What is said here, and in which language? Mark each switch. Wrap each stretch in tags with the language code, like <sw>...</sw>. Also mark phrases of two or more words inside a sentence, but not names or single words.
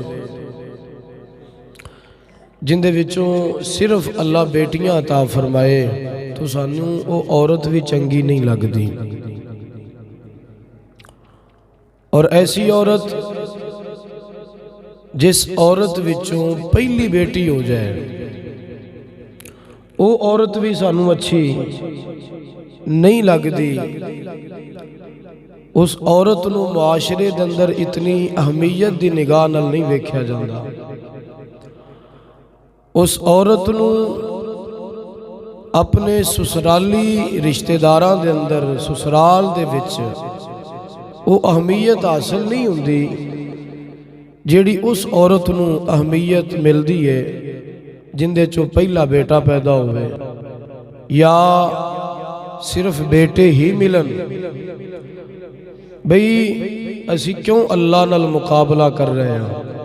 <pa>جن دے وچوں صرف اللہ بیٹیاں عطا فرمائے تو سانوں وہ عورت بھی چنگی نہیں لگ دی، اور ایسی عورت جس عورت وچوں پہلی بیٹی ہو جائے وہ عورت بھی سانوں اچھی نہیں لگ دی، اس عورت نو معاشرے دے اندر اتنی اہمیت دی نگاہ نال نہیں ویکھیا جاندا، اس عورت نو اپنے سسرالی رشتہ داراں دے اندر سسرال دے وچ وہ اہمیت حاصل نہیں ہوندی جیڑی اس عورت نو اہمیت ملدی ہے جن دے چو پہلا بیٹا پیدا ہوئے یا صرف بیٹے ہی ملن۔ بھئی اسی کیوں اللہ نال مقابلہ کر رہے ہیں؟</pa>